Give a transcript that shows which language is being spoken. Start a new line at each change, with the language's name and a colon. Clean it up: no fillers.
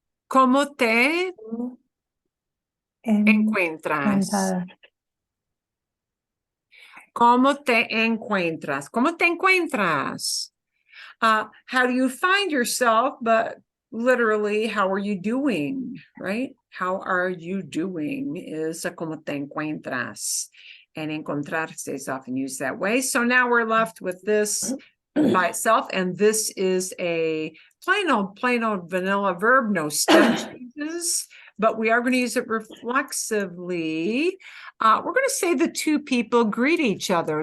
Spanish: ¿Cómo te encuentras? ¿Cómo te encuentras? ¿Cómo te encuentras?
English: How do you find yourself? But literally, how are you doing? Right? How are you doing is
Spanish: ¿cómo te encuentras?
English: And encontrarse is often used that way. So now we're left with this by itself. And this is a plain old vanilla verb, no step changes. But we are going to use it reflexively. We're going to say the two people greet each other.